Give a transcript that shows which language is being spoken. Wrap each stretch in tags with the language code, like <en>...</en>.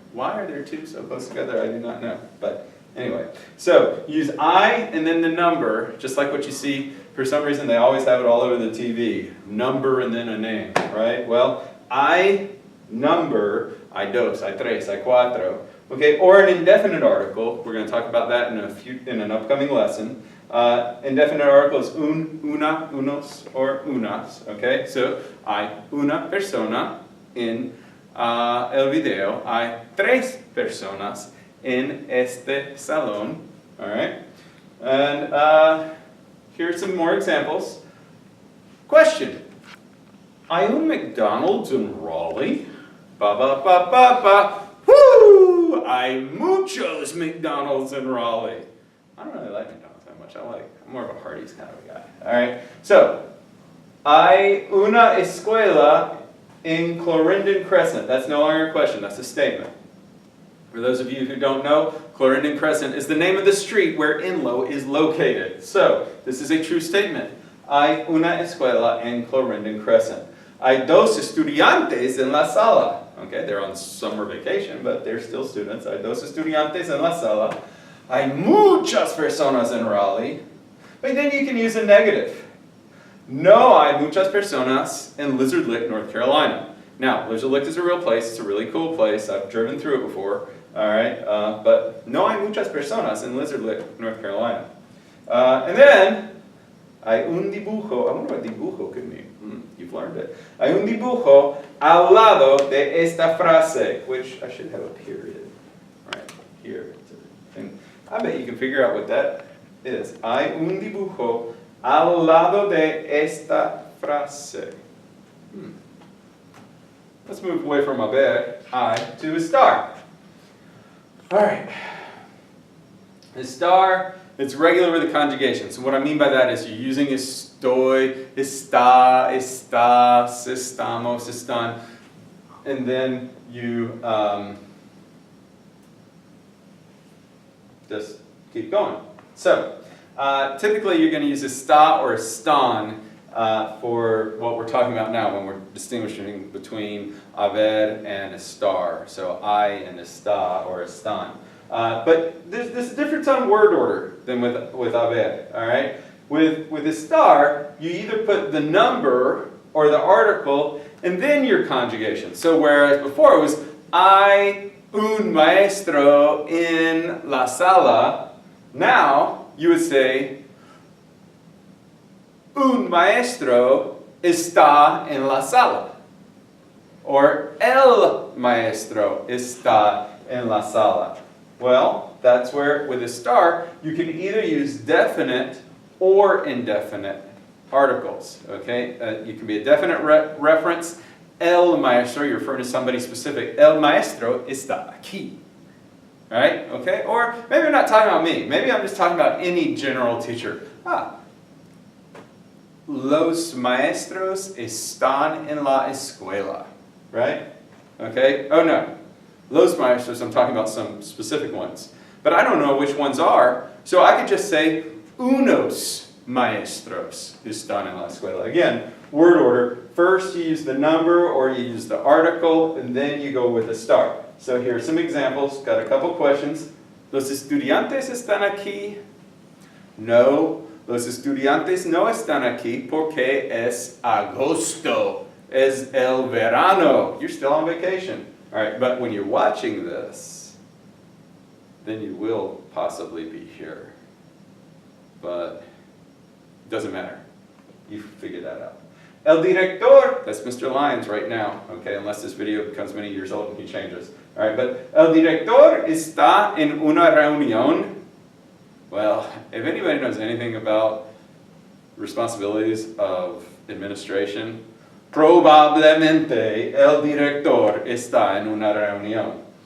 <en>Why are there two so close together? I do not know. But anyway, so use I and then the number, just like what you see. For some reason, they always have it all over the TV. Number and then a name, right? Well, I number,</en> <es>hay dos, hay tres, hay cuatro.</es> <en>Okay, or an indefinite article. We're going to talk about that in an upcoming lesson. Indefinite article is una, unos, or unas. Okay, so</en> <es>hay una persona en el video. Hay tres personas en este salón.</es> <en>All right, and here's some more examples.</en> <es>Question: hay un McDonald's</es> <en>in Raleigh?</en> <es>Ba ba ba ba ba. Woo! Hay muchos McDonald's</es> <en>in Raleigh. I don't really like McDonald's that much. I'm more of a Hardee's kind of a guy. All right. So,</en> <es>hay una escuela</es> <en>in Clarendon Crescent. That's no longer a question. That's a statement. For those of you who don't know, Clarendon Crescent is the name of the street where Inlow is located. So, this is a true statement.</en> <es>Hay una escuela en Clarendon Crescent. Hay dos estudiantes en la sala.</es> <en>Okay, they're on summer vacation, but they're still students.</en> <es>Hay dos estudiantes en la sala. Hay muchas personas en Raleigh.</es> <en>But then you can use a negative.</en> <es>No hay muchas personas</es> <en>in Lizard Lick, North Carolina. Now, Lizard Lick is a real place. It's a really cool place. I've driven through it before. All right, but</en> <es>no hay muchas personas in Lizard Lick, North Carolina.</es> <en>And then,</en> <es>hay un dibujo.</es> <en>I wonder what dibujo could mean. You've learned it.</en> <es>Hay un dibujo al lado de esta frase,</es> <en>which I should have a period right here. And I bet you can figure out what that is.</en> <es>Hay un dibujo al lado de esta frase.</es> <en>Let's move away from haber, I, to Estar. All right. Estar, it's regular with the conjugation. So what I mean by that is you're using estoy, está, estás, estamos, están, and then you just keep going. So, typically you're going to use está or están for what we're talking about now when we're distinguishing between haber and estar. So, I and está or están. But there's a difference on word order than with haber, all right? With estar, you either put the number or the article and then your conjugation. So whereas before it was</en> <es>hay un maestro en la sala,</es> <en>now you would say</en> <es>un maestro está en la sala. Or el maestro está en la sala.</es> <en>Well, that's where with Estar, you can either use definite or indefinite articles, okay? You can be a definite reference. El maestro, you're referring to somebody specific.</en> <es>El maestro está aquí.</es> <en>Right? Okay? Or maybe I'm not talking about me. Maybe I'm just talking about any general teacher.</en> <es>Los maestros están en la escuela.</es> <en>Right? Okay? Oh no. Los maestros, I'm talking about some specific ones. But I don't know which ones are, so I could just say</en> <es>unos maestros están en la escuela.</es> <en>Again, word order. First you use the number or you use the article, and then you go with Estar. So here are some examples. Got a couple questions.</en> <es>¿Los estudiantes están aquí? No. Los estudiantes no están aquí porque es agosto. Es el verano.</es> <en>You're still on vacation. All right, but when you're watching this, then you will possibly be here. But it doesn't matter. You figure that out. El director, that's Mr. Lyons right now, okay, unless this video becomes many years old and he changes. All right, but</en> <es>el director está en una reunión.</es> <en>Well, if anybody knows anything about responsibilities of administration,</en> <es>probablemente el director está en una reunión.</es>